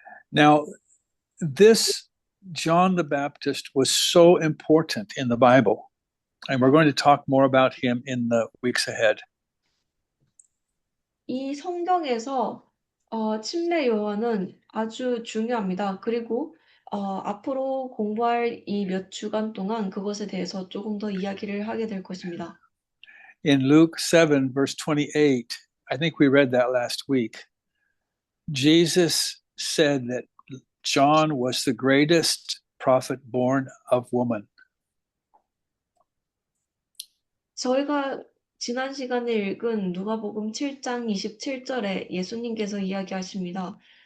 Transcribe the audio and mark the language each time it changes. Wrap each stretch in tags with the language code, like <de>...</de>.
<en>Now, this John the Baptist was so important in the Bible, and we're going to talk more about him in the weeks ahead.</en> <ko>이 성경에서 침례 요한은 아주 중요합니다. 그리고 앞으로 공부할 이 몇 주간 동안 그것에 대해서 조금 더 이야기를 하게 될 것입니다.</ko> <en>In Luke 7, verse 28, I think we read that last week, Jesus said that John was the greatest prophet born of woman.</en> <ko>저희가 지난 시간에 읽은 누가복음 7장 27절에 예수님께서 이야기하십니다.</ko>